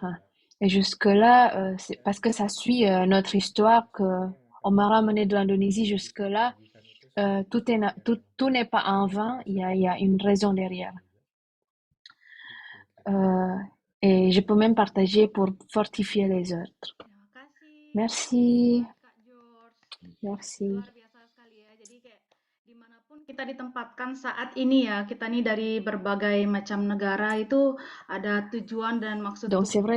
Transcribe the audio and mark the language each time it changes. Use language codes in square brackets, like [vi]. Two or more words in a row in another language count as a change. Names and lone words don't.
[fr] Et jusque-là, c'est parce que ça suit notre histoire que on m'a ramené de l'Indonésie jusque-là. Tout n'est pas en vain, il y a une raison derrière. Euh, et je peux même partager pour fortifier les autres. [id] Terima kasih, makasih [fr] Merci, [id] banget Kak George. [fr] merci. [id] Luar biasa sekali ya. Jadi kayak dimanapun kita ditempatkan saat ini ya, kita nih dari berbagai macam negara itu ada tujuan dan maksud [fr] Donc [id] Tuhan. [fr] c'est vrai